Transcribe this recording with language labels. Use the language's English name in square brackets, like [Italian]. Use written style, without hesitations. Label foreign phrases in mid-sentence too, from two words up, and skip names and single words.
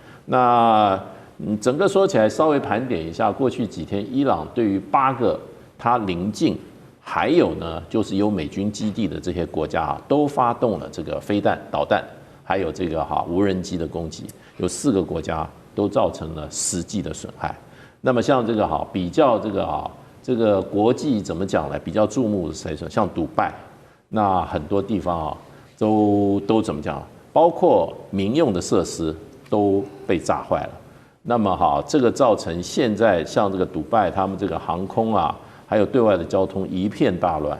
[Chinese] 那整個說起來，稍微盤點一下，過去幾天伊朗對於8個它鄰近還有呢就是有美軍基地的這些國家都發動了這個飛彈、導彈，還有這個無人機的攻擊，有4個國家都造成了實際的損害。那麼像這個比較這個國際怎麼講呢？比較注目的誰說？像杜拜，那很多地方都怎麼講？包括民用的設施都被炸壞了。那麼這個造成現在像这個杜拜他們這個航空還有對外的交通一片大亂。